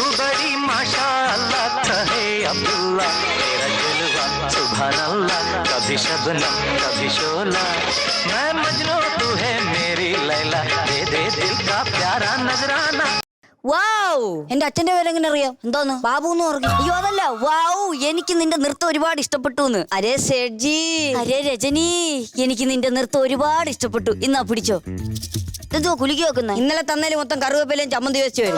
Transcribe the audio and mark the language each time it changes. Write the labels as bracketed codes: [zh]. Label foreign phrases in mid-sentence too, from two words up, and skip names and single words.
[hi] बड़ी माशाअल्लाह कहे अब्दुल्ला तेरा जलवा [ar] سبحان الله [hi] कभी शबनम कभी शोला मैं मजनू तू है मेरी लैला दे दे दिल का प्यारा नजराना. [ml] വാവ് എന്റെ അച്ഛന്റെ പേര് എങ്ങനെ അറിയാം? എന്തോന്ന് ബാബു എന്ന് പറഞ്ഞു. അയ്യോ അതല്ല, വാവ് എനിക്ക് നിന്റെ നൃത്തം ഒരുപാട് ഇഷ്ടപ്പെട്ടു എന്ന്. [hi] अरे सेठजी, [ml] അരേ രജനി, എനിക്ക് നിന്റെ നൃത്തം ഒരുപാട് ഇഷ്ടപ്പെട്ടു. ഇന്നാ പിടിച്ചോ. എന്തോ കുലുക്കി വെക്കുന്ന? ഇന്നലെ തന്നേല് മൊത്തം കറുവേപ്പിലയും ചമ്മന്തി വെച്ച് വരും.